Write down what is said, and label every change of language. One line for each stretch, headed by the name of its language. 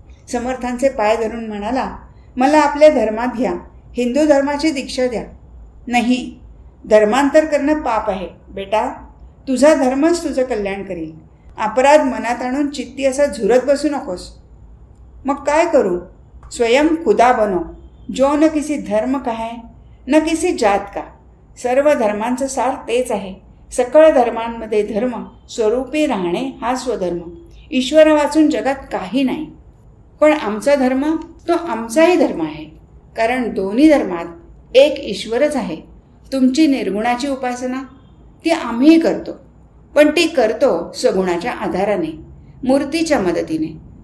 Marathi: समर्थांचे पाय धरून म्हणाला, मला आपल्या धर्मात घ्या. हिंदू धर्माची दीक्षा द्या. नाही, धर्मांतर करणं पाप आहे. बेटा, तुझा धर्मच तुझं कल्याण करील. अपराध मनात आणून चित्ती असा झुरत बसू नकोस. मग काय करू.
Hindi: स्वयं खुदा बनो. जो न किसी धर्म का है न किसी जात का.
Marathi: सर्व धर्मांचं सार तेच आहे. सकळ धर्मांमध्ये धर्म स्वरूपी राहणे हा स्वधर्म. ईश्वरा वाचून जगात काही नाही. पण आमचा धर्म तो आमचाही धर्म आहे. कारण दोन्ही धर्मात एक ईश्वरच आहे. तुमची निर्गुणाची उपासना ती आम्हीही करतो, पण ती करतो सगुणाच्या आधाराने, मूर्तीच्या मदतीने.